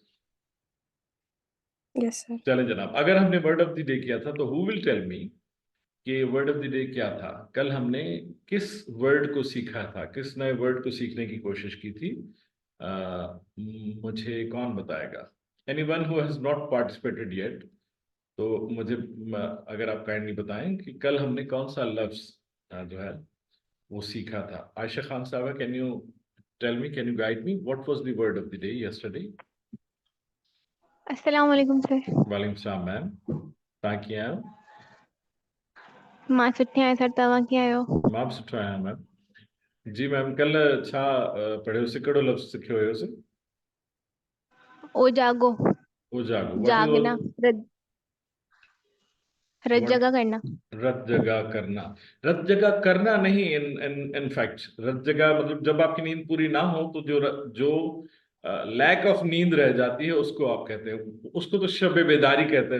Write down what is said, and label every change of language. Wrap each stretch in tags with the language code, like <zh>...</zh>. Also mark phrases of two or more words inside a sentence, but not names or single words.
<en>Yes sir.</en> <ur>چلیں جناب، اگر ہم نے</ur> <en>word of the day</en> <ur>کیا تھا تو</ur> <en>who will tell me</en> <ur>کہ</ur> <en>word of the day</en> <ur>کیا تھا? کل ہم نے کس ورڈ کو سیکھا تھا، کس نئے ورڈ کو سیکھنے کی کوشش کی تھی? مجھے کون بتائے گا?</ur> <en>Anyone who has not participated yet,</en> <ur>تو مجھے اگر آپ کائنڈلی بتائیں کہ کل ہم نے کون سا لفظ جو ہے وہ سیکھا تھا. عائشہ خان صاحب,</ur> <en>Can you tell me, can you guide me, what was the word of the day yesterday?</en> <ur>السلام علیکم سر. وعلیکم السلام میم,</ur> <sd>तव्हां कीअं आहियो? मां सुठी आहियां सर, तव्हां कीअं आहियो? मां बि सुठो आहियां मैम। जी मैम, कल छा पढ़ियोसीं, कहिड़ो लफ़्ज़ सिखियो हुयोसीं? ओ जागो, उजागो,</sd> <ur>جاگنا، رت رت</ur> <en>what</en> <ur>جگہ کرنا. رت جگہ کرنا? رت جگہ کرنا نہیں,</ur> <en>in in in fact</en> <ur>رت جگہ مطلب جب آپ کی نیند پوری نہ ہو تو جو</ur> <en>lack of</en> <ur>نیند رہ جاتی ہے اس کو آپ کہتے ہیں، اس کو تو شب بیداری کہتے ہیں.</ur>